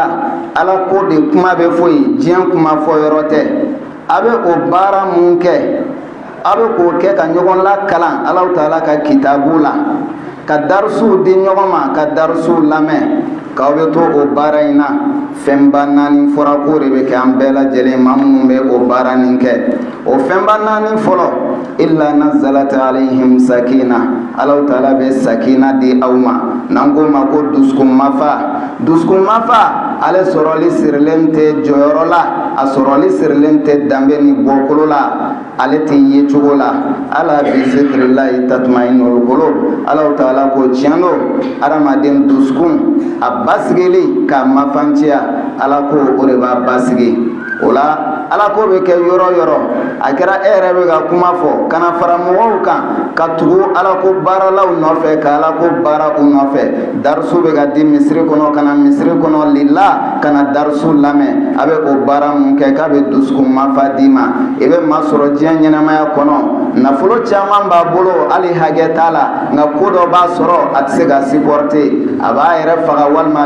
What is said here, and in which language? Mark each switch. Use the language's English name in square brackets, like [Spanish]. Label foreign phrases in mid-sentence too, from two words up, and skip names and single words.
[Bambara] ala ko de kuma bɛ fɔ yen diɲɛ kuma fɔ yɔrɔ tɛ a bɛ o baara mun kɛ a bɛ k'o kɛ ka ɲɔgɔn lakalan Alahu Taala ka kitabu la ka darisuw di ɲɔgɔn ma ka darisuw lamɛn k'aw bɛ to o baara in na fɛnba naani fɔra ko de bɛ kɛ an bɛɛ lajɛlen maa minnu bɛ o baara nin kɛ o fɛnba naani fɔlɔ [Arabic] إلا نزلت عليهم سكينة [Bambara] Alahu Taala bɛ sakina di aw ma n'an k'o ma ko dusukun mafa ale sɔrɔli sirilen tɛ jɔyɔrɔ la a sɔrɔli sirilen tɛ danbe ni bɔkolo la ale tɛ ye cogo la [Arabic] ألا بذكر الله تطمئن القلوب [Bambara] Alahu Taala ko tiɲɛ don adamaden dusukun a basigili k'a mafanciya ala ko o de b'a basigi o la ala ko bɛ kɛ yɔrɔ yɔrɔ a kɛra e yɛrɛ bɛ ka kuma fɔ kana fara mɔgɔw kan ka tugu ala ko baaralaw nɔfɛ ka ala ko baara u nɔfɛ darisu bɛ ka di misiri kɔnɔ kana misiri kɔnɔ lila kana darisu lamɛn a bɛ o baara mun kɛ k'a bɛ dusukun mafa d'i ma i bɛ maa sɔrɔ diɲɛ ɲɛnamaya kɔnɔ nafolo caman b'a bolo hali hakɛ t'a la nka ko dɔ b'a sɔrɔ a tɛ se ka supporter a b'a yɛrɛ faga walima